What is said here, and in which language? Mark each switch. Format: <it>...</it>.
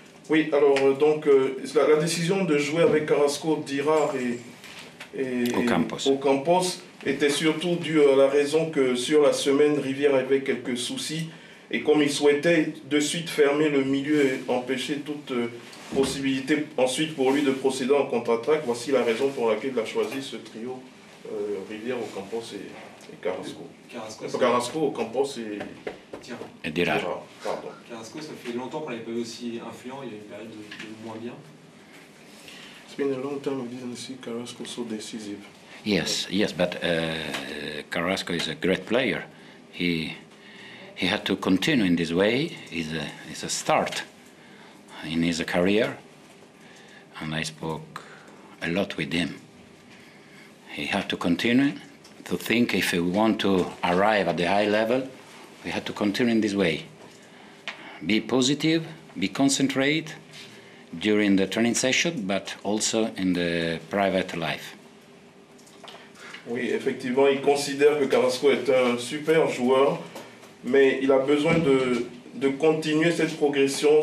<fr>Oui, alors donc la décision de jouer avec Carrasco, Girard et Ocampos était surtout due à la raison que sur la semaine, Rivière avait quelques soucis, et comme il souhaitait de suite fermer le milieu et empêcher toute possibilité ensuite pour lui de procéder en contre-attaque, voici la raison pour laquelle il a choisi ce trio Rivière, Ocampos et Carrasco. Carrasco, Ocampos et Girard. Pardon. Carrasco, ça fait longtemps qu'on l'avait pas vu aussi influent, il y a une période de moins bien.</fr> <en>It's been a long time we didn't see Carrasco so decisive. Yes, but Carrasco is a great player. He had to continue in this way. It's a start in his career, and I spoke a lot with him. He had to continue to think if we want to arrive at the high level, we have to continue in this way. Be positive, be concentrate during the training session, but also in the private life.</en> <fr>Oui, effectivement, il considère que Carrasco est un super joueur, mais il a besoin de continuer cette progression.</fr>